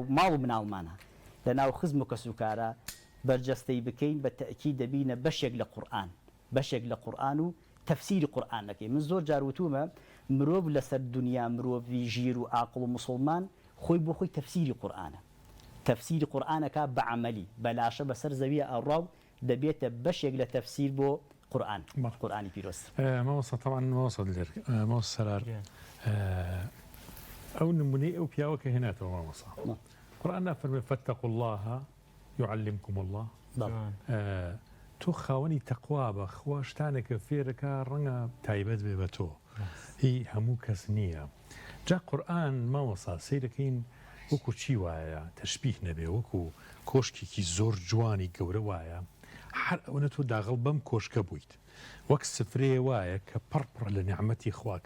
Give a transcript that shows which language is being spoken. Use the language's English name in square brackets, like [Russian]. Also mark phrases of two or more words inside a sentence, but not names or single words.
[Central Kurdish] ماڵ و مناڵمانە لە ناو خزم و کەسوکارە بەرجەستەی بکەین بە تەئکید دەبینە بەشێک لە قورئان بەشێک لە قورئان و تەفسیری قورئان نەکەین من زۆر جار وتومە مرۆڤ لەسەر دنیا مرۆڤی ژیر و عاقڵ و مسلمان خۆی بۆ خۆی تەفسیری قورئانە تەفسیری قورئانەکە بە عەمەلی بەلاشە بەسەر زەویە ئەڕاو دەبێتە بەشێک لە تەفسیر بۆ قورئان قورئانی پیرۆست مەوەسا طبعا مەوەسا لێر مەوەسا سەرار ئەو نمونەی ئەو پیاوە کە هێناتەوە مەوەسا قورئان نافەرمێ فاتقوا [Arabic] الله يعلمكم الله [Central Kurdish] تۆ خاوەنی تەقوا بە خوا شتانێکە فێرەکە ڕەنگە تایبەت بێ بە تۆ هی هەموو کەس نییە جا قورئان مەوەسا سەیرەکەین وەکو چی وایە تەشبیه نەبێ وەکو کۆشکێکی زۆر جوانی گەورە وایە هەر ئەوەنە تۆ داغڵ بەم کۆشکە بوویت وەک سفرەیە وایە کە پڕپڕ لە نیعمەتی خوا کە